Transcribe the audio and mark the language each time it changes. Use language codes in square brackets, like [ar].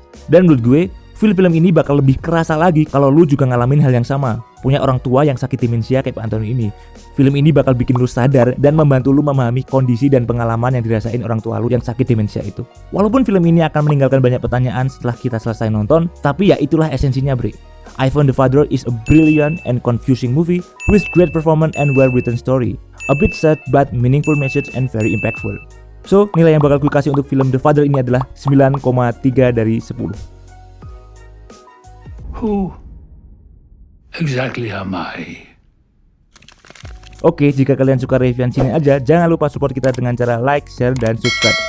[id] Dan menurut gue, film-film ini bakal lebih kerasa lagi kalau lu juga ngalamin hal yang sama, punya orang tua yang sakit demensia kayak Pak Anthony ini. Film ini bakal bikin lu sadar dan membantu lu memahami kondisi dan pengalaman yang dirasain orang tua lu yang sakit demensia itu. Walaupun film ini akan meninggalkan banyak pertanyaan setelah kita selesai nonton, tapi ya itulah esensinya, bre. [en] I Found the Father is a brilliant and confusing movie with great performance and well-written story. A bit sad but meaningful message and very impactful. [id] So, nilai yang bakal gue kasih untuk film The Father ini adalah 9,3 dari 10. [en] Who exactly am I? [id] Oke, jika kalian suka reviewan sini aja, jangan lupa support kita dengan cara like, share, dan subscribe.